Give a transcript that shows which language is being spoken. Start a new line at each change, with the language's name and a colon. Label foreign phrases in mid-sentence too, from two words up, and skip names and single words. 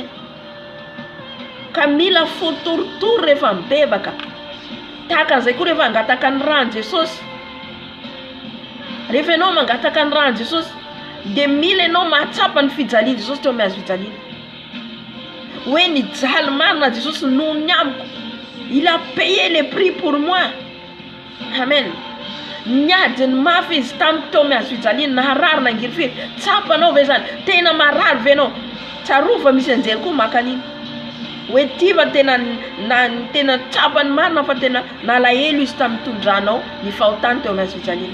Malagasy: Ka mila fotorotoro rehefa mibebaka. Tahaka an'izay koa rehefa angataka ny rano Jesosy. Rehefa ianao mangataka ny rano Jesosy dia mila ianao mahatsapa ny fijaliana Jesosy teo mihazo fijaliana. Hoe nijaly marina Jesosy noho ny amiko,
French: il a payé le prix pour moi.
Malagasy: Amen. Niadiny mafy izy tamiko teo mihazo fijaliana, naharary nangiry. Tsapanao ve zany? Tena marary ve anao? Tsarofa misy anjely koa makaniny. Hoe tiva tena tsapany marina fa tena nalahelo izy tamin'ny tondranao ny fahotany teo mihazo fijaliana.